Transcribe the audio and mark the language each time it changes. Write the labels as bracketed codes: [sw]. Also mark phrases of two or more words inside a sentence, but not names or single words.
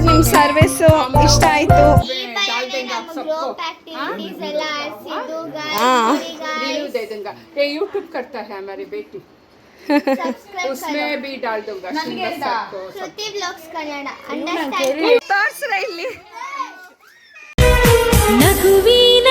[kn] ನಿಮ್ಮ ಸರ್ವಿಸು ಇಷ್ಟ ಆಯಿತು. [hi] रील दे दूंगा, ये यूट्यूब करता है हमारी बेटी, उसमें भी डाल दूंगा। [en] Shruti Vlogs Kannada understand [kn] ತೋರ್ಸ್ರ ಇಲ್ಲಿ ನಗುವಿ